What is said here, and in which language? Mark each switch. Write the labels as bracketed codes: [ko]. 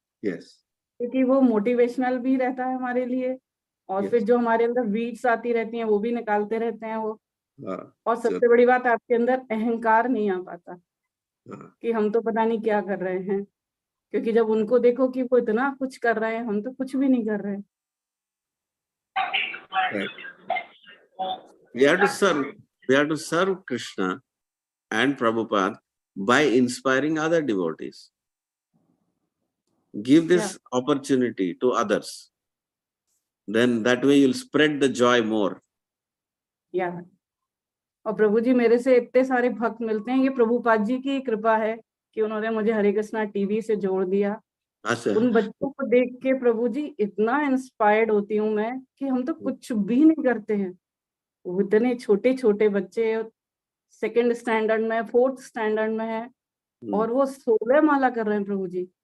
[hi] क्योंकि वो मोटिवेशनल भी रहता है हमारे लिए, और फिर जो हमारे अंदर वीड्स आती रहती हैं वो भी निकालते रहते हैं वो. और सबसे बड़ी बात, आपके अंदर अहंकार नहीं आ पाता कि हम तो पता नहीं क्या कर रहे हैं, क्योंकि जब उनको देखो कि वो इतना कुछ कर रहे हैं, हम तो कुछ भी नहीं कर रहे हैं. [en] Right. We have to serve Krishna and Prabhupada by inspiring other devotees. Give this opportunity to others. Then that way you'll spread the joy more. Yeah. [hi] और प्रभु जी मेरे से इतने सारे भक्त मिलते हैं, ये प्रभुपाद जी की कृपा है कि उन्होंने मुझे हरे कृष्णा टीवी से जोड़ दिया। उन बच्चों को देख के प्रभु जी इतना इंस्पायर्ड होती हूँ मैं कि हम तो कुछ भी नहीं करते हैं। वो इतने छोटे छोटे बच्चे 2nd स्टैंडर्ड में 4th स्टैंडर्ड में है और वो 16 माला कर रहे हैं प्रभु जी।